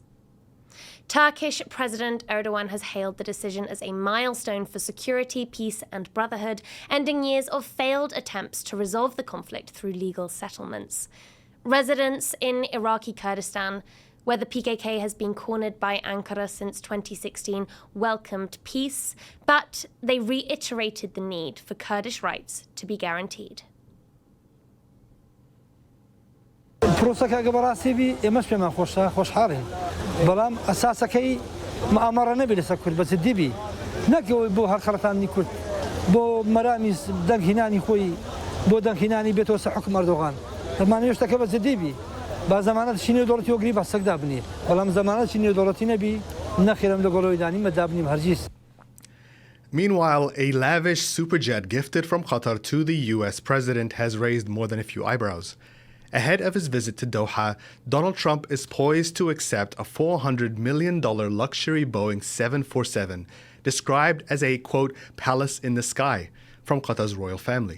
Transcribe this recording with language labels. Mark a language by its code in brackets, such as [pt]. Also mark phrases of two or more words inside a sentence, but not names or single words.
[en] Turkish President Erdogan has hailed the decision as a milestone for security, peace and brotherhood, ending years of failed attempts to resolve the conflict through legal settlements. Residents in Iraqi Kurdistan, where the PKK has been cornered by Ankara since 2016, welcomed peace, but they reiterated the need for Kurdish rights to be guaranteed. [ckb] بەڵام ئەساسەکەی مەئامەڕە نەبێت لەسەر کورد بەس دیبی نەکەوەی بۆ هەڵخەڵەتانی کورد بۆ مەرامی دەنگهێنانی خۆی بۆ دەنگهێنانی بێتەوە سەر حکم ئەردۆغان دەمانەوێت شتەکە بەس دیبی با زەمانەتشی نێودەوڵەتی وەگری بەسەکدا بنێ بەڵام زەمانەتشی نێودەوڵەتی نەبی نەخێرم لە گۆڵەوەی دانی مەدابنیم هەرگیز. [en] Meanwhile, a lavish superjet gifted from Qatar to the U.S. president has raised more than a few eyebrows. Ahead of his visit to Doha, Donald Trump is poised to accept a $400 million luxury Boeing 747, described as a, quote, palace in the sky, from Qatar's royal family.